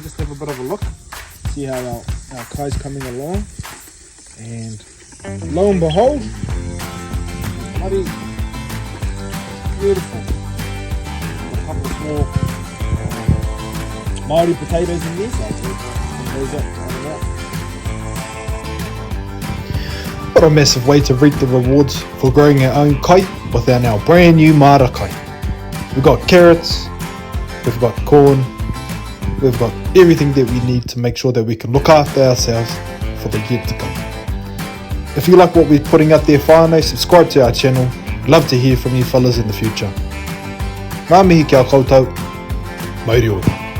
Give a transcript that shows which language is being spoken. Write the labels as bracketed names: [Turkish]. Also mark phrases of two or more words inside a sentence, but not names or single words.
[English] Just have a bit of a look, see how our kai's coming along, and lo and behold, bloody beautiful. A couple of small Māori potatoes in there, so I'll take those up. What a massive way to reap the rewards for growing our own kai with our now brand new [Māori] māra kai. [English] We've got carrots, we've got corn, we've got everything that we need to make sure that we can look after ourselves for the year to come. If you like what we're putting out there, Whānau, subscribe to our channel. Love to hear from you fellas in the future. [Māori] Ngā mihi kia koutou, mauri ora.